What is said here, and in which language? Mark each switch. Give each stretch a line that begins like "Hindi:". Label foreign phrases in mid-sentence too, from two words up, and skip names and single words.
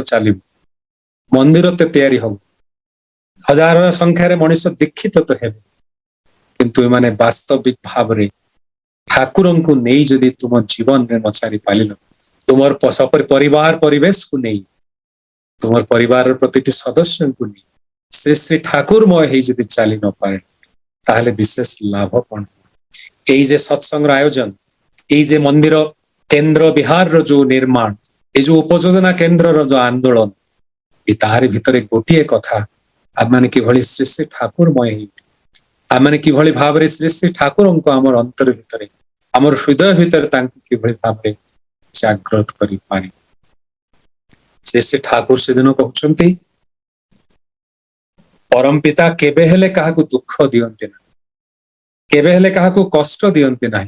Odia: ଚାଲିବ, ମନ୍ଦିର ତ ତିଆରି ହବ, ହଜାର ସଂଖ୍ୟାରେ ମଣିଷ ଦୀକ୍ଷିତ ତ ହେବେ, କିନ୍ତୁ ଏମାନେ ବାସ୍ତବିକ ଭାବରେ ଠାକୁରଙ୍କୁ ନେଇ ଯଦି ତୁମ ଜୀବନରେ ନଚାରି ପାରିଲ, ତୁମର ପରିବାର ପରିବେଶକୁ ନେଇ, ତୁମର ପରିବାରର ପ୍ରତିଟି ସଦସ୍ୟଙ୍କୁ ନେଇ ଶ୍ରୀ ଶ୍ରୀ ଠାକୁରମୟ ହେଇ ଯଦି ଚାଲି ନପାରେ ତାହେଲେ ବିଶେଷ ଲାଭ କଣ? ଏଇ ଯେ ସତ୍ସଙ୍ଗର ଆୟୋଜନ, ଏଇ ଯେ ମନ୍ଦିର କେନ୍ଦ୍ର ବିହାରର ଯେ ନିର୍ମାଣ, ଏଇ ଯେ ଉପଯୋଜନା କେନ୍ଦ୍ରର ଯେ ଆନ୍ଦୋଳନ, ଏଇ ତାହାରି ଭିତରେ ଗୋଟିଏ କଥା ଆମେ କିଭଳି ଶ୍ରୀ ଶ୍ରୀ ଠାକୁରମୟ ହେଇ, ଆମେ କିଭଳି ଭାବରେ ଶ୍ରୀ ଶ୍ରୀ ଠାକୁରଙ୍କୁ ଆମର ଅନ୍ତର ଭିତରେ, ଆମର ହୃଦୟ ଭିତରେ ତାଙ୍କୁ କିଭଳି ଭାବରେ ଜାଗ୍ରତ କରିପାରେ। ଶ୍ରୀ ଶ୍ରୀ ଠାକୁର ସେଦିନ କହୁଛନ୍ତି ପରମ ପିତା କେବେ ହେଲେ କାହାକୁ ଦୁଃଖ ଦିଅନ୍ତି ନାହିଁ, କେବେ ହେଲେ କାହାକୁ କଷ୍ଟ ଦିଅନ୍ତି ନାହିଁ।